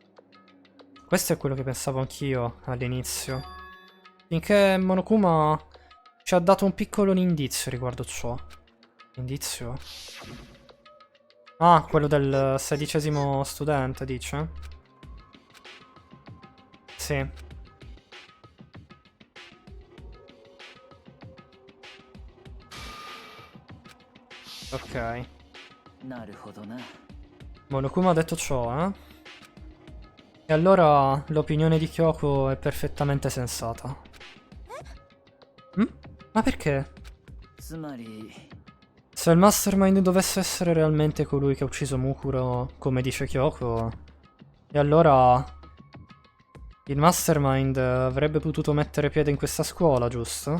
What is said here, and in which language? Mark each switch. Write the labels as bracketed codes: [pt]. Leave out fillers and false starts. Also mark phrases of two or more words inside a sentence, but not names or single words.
[it] Questo è quello che pensavo anch'io all'inizio. Finché Monokuma ci ha dato un piccolo indizio riguardo ciò. Indizio? Ah, quello del 16° studente, dice? Sì. Ok. [ja] なるほどな。 [it] Monokuma ha detto ciò, eh? E allora l'opinione di Kyoko è perfettamente sensata. Ma perché? [ja] つまり、 [it] Se il mastermind dovesse essere realmente colui che ha ucciso Mukuro, come dice Kyoko, e allora il mastermind avrebbe potuto mettere piede in questa scuola, giusto?